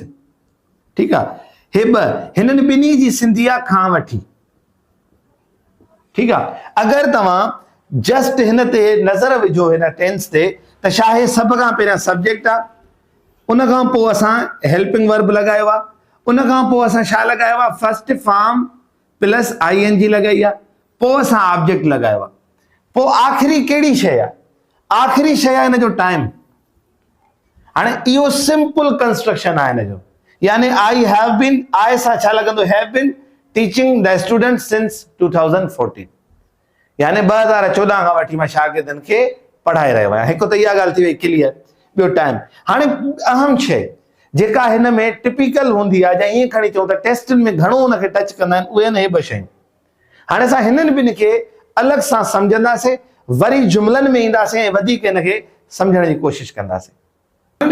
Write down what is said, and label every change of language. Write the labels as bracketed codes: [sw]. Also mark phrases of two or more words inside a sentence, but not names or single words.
[sd] ठीक आहे, हे ॿ हिननि ॿिन्ही जी सिंधी आहे खां वठी। ठीक आहे, अगर तव्हां जस्ट हिन ते नज़र विझो हिन टेंस ते त छा आहे? सभ खां पहिरियां सब्जेक्ट आहे, उन खां पोइ असां [en] helping verb [sd] लगायो आहे, उन खां पोइ असां छा लगायो आहे? [en] first form plus ing [sd] लगाई आहे, पोइ असां ऑब्जेक्ट लगायो आहे, पोइ आख़िरी कहिड़ी शइ आहे? आख़िरी शइ आहे हिन जो टाइम। हाणे इहो [en] simple construction [sd] आहे हिन जो। यानी [en] I have been, [sd] आई सां छा लगंदो? [en] have been teaching the student since 2014. [sd] यानी 2014 खां वठी मां शागिर्दनि खे पढ़ाए रहियो आहियां। हिकु त इहा ॻाल्हि थी वई क्लियर। ॿियो टाइम। हाणे अहम शइ जेका हिन में टिपिकल हूंदी आहे, या ईअं खणी चऊं त टेस्टनि में घणो हुनखे टच कंदा आहिनि, उहे आहिनि हे ॿ शयूं। हाणे असां हिननि ॿिनि खे अलॻि सां सम्झंदासीं, वरी जुमलनि में ईंदासीं ऐं वधीक हिनखे सम्झण जी कोशिश कंदासीं।